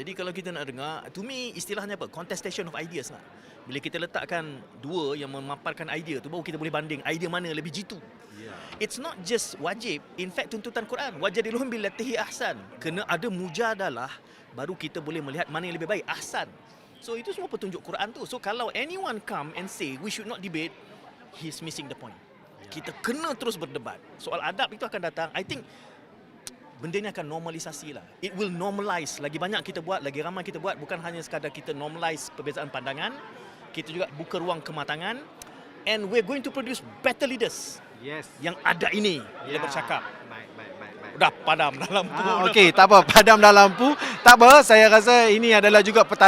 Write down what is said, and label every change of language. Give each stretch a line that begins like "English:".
Malay: Jadi kalau kita nak dengar,
English: to me
Malay: istilahnya apa?
English: Contestation of ideas
Malay: lah. Bila kita letakkan dua yang memaparkan idea tu, baru kita boleh banding idea mana lebih jitu.
English: It's not just wajib. In fact,
Malay: tuntutan Quran,
Arabic: wajadilhum billatihi ahsan.
Malay: Kena ada mujadalah, baru kita boleh melihat mana yang lebih baik, ahsan. So itu semua petunjuk Quran tu.
English: So kalau anyone come and say we should not debate, he's missing the point.
Malay: Kita kena terus berdebat. Soal adab itu akan datang.
English: I think
Malay: benda ni akan normalisasi lah.
English: It will normalize.
Malay: Lagi banyak kita buat, lagi ramai kita buat. Bukan hanya sekadar kita normalize perbezaan pandangan, kita juga buka ruang kematangan.
English: And we're going to produce better leaders. Yes.
Malay: Yang ada ini bila bercakap. Baik. Dah padam dah lampu. Okey, tak apa, padam dah lampu. Tak apa, saya rasa ini adalah juga petanda